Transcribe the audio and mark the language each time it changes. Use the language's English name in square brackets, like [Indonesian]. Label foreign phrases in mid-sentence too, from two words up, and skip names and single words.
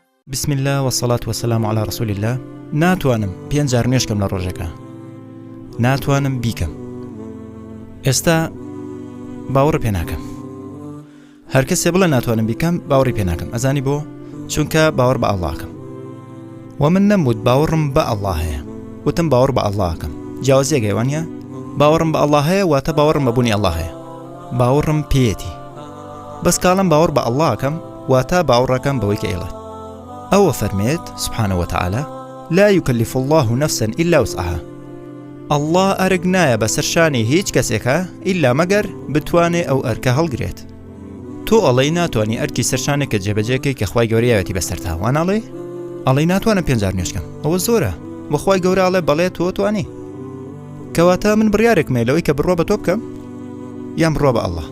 [Arabic] بسم الله والصلاة والسلام على رسول الله. [Central Kurdish] ناتوانم 5 جار نوێشکەم لە ڕۆژەکە، ناتوانم بیکەم. ئێستا باوەڕ پێ ناکەم. هەر کەسێ بڵێ ناتوانم بیکەم باوەڕی پێ ناکەم. ئەزانی بۆ؟ چونکە باوەڕ بە ئەڵڵاکەم و من نەموت باوەڕم بە ئەڵڵا هەیە، وتم باوەڕ بە ئەڵڵاکەم. جیاوازیەکەی وانە باوەڕم بە ئەڵڵا هەیە واتە باوەڕم بە بوونی ئەڵڵا هەیە، باوەڕم پێیەتی. بەس کاڵم باوەڕ بە ئەڵڵاکەم واتە باوەڕەکەم بەوەی کە ئێڵێت. ئەوە فەرمێت [Arabic] سبحانه وتعالى لا يكلف الله نفسا إلا وسعها. [Central Kurdish] الله ئەرک نایە بەسەر شانی هیچ کەسێکە ئیلا مەگەر بتوانێ ئەو ئەرکە هەڵگرێت. تۆ ئەڵێی ناتوانی ئەرکی سەرشانێکە جێبەجێکەی کە خوای گەورە یاوێتی بەسەرتا، وان ئەڵێی ناتوانم 5 جار نوێشکەم. ئەوە زۆرە. بە خوای گەورە ئەڵێ بەڵێ تۆ توانی. کەواتە من بڕیارێکمێ لەوەی کە بڕۆ بە تۆ بکەم یان بڕۆ بە ئەڵڵا.